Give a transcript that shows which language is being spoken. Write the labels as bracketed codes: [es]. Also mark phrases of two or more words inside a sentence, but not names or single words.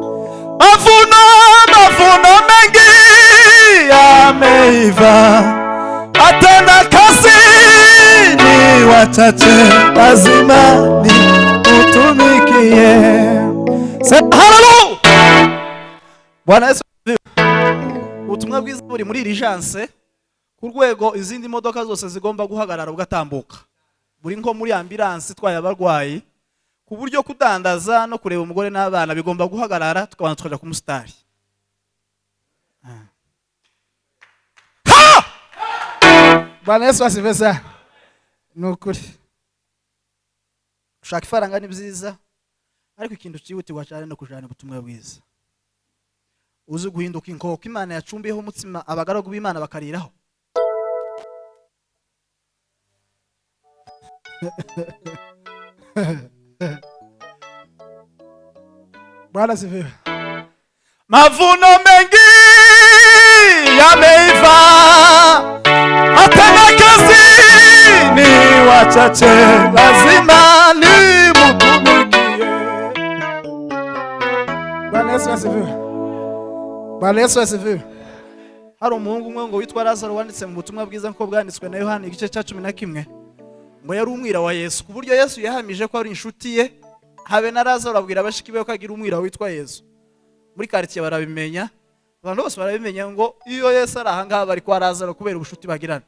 [sw] Mavuno mengi yameiva, atenda kazi ni wachache, lazima nimutumikie. Hallelujah. Bwana Yesu. [rw] Ubutumwa bwiza buri muri Urgence ku rwego izindi modoka zose zigomba guhagarara ugatambuka. Buri nko muri ambulance twaye abarwayi, ku buryo kudandaza no kureba umugore n'abana bigomba guhagarara tukabanza tukaja ku mustari. [sw] Bwana Yesu asiveza. [rw] Nukuri. Ushaka ifaranga ni byiza, ariko ikintu cyihutirwa cyane no kujana ubutumwa bwiza. Uzi guhinduka inkoko Imana yacumbiyeho umutsima abagaragu b'Imana bakariraho. [sw] Bwana sifiwe. Mavuno mengi yameiva, atenda kazi ni wachache, lazima nimutumikie. Bwana Yesu asifiwe. Bwana Yesu asifiwe. [rw] Hari umuhungu umwe ngo witwa Lazaro wanditse mu butumwa bwiza nko bwanditswe na Yohana igice cya 11 ngo yari umwira wa Yesu, ku buryo Yesu yahamije ko ari inshuti ye. Habe na Lazaro abwira abashiki be ko agira umwira witwa Yesu. Muri quartier barabimenya, abantu bose barabimenya ngo iyo Yesu ari ahangaha bari kwa Lazaro kubera ubushuti bagirana.